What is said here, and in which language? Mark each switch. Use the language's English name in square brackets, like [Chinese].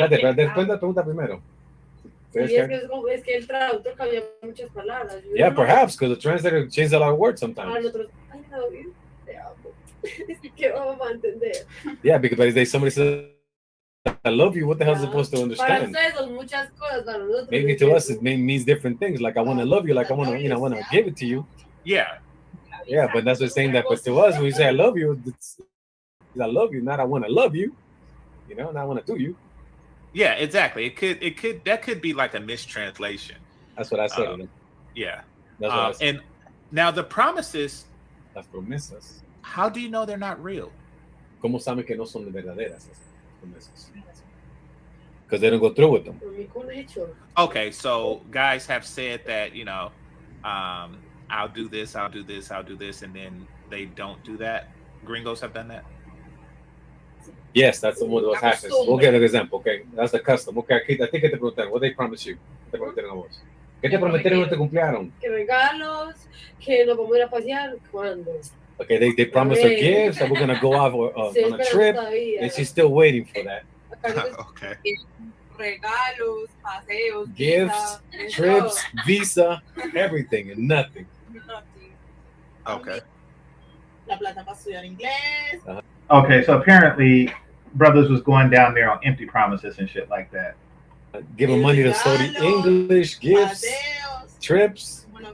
[Spanish] Espérate, después la pregunta primero. Sí, es que el traductor cambia muchas palabras. [English] Yeah, perhaps, because the translator changes a lot of words sometimes. [Spanish] Nosotros, [English] I love you, [Spanish] te amo. ¿Qué vamos a entender? [English] Yeah, because somebody says, I love you, what the hell is supposed to understand? [Spanish] Para ustedes son muchas cosas, para nosotros. [English] Maybe to us it means different things. Like I want to love you, like I want to give it to you. Yeah. Yeah, but that's the saying that. But to us, when we say I love you, it's I love you, not I want to love you. Not I want to do you. Yeah, exactly. That could be like a mistranslation. That's what I said. Yeah. That's what I said. And now the promises. [Spanish] Las promesas. [English] How do you know they're not real? [Spanish] ¿Cómo saben que no son verdaderas esas promesas? [English] Because they don't go through with them. Okay, so guys have said that, I'll do this, I'll do this, I'll do this, and then they don't do that. Gringos have done that? Yes, that's what happens. We'll get an example, okay? That's the custom. Okay, I think [Spanish] te preguntaron. [English] What they promise you? [Spanish] ¿Qué te prometieron a vos? ¿Qué te prometieron y no te cumplieron? Que regalos, que nos vamos a ir a pasear, ¿cuándo? [English] Okay, they promised her gifts that we're going to go off on a trip, and she's still waiting for that. Okay. [Spanish] Regalos, paseos, [English] Gifts, trips, visa, everything, and nothing. Okay. [Spanish] La plata para estudiar inglés. [English] Okay, so apparently Brothers was going down there on empty promises and shit like that. Giving money to study English, gifts, trips.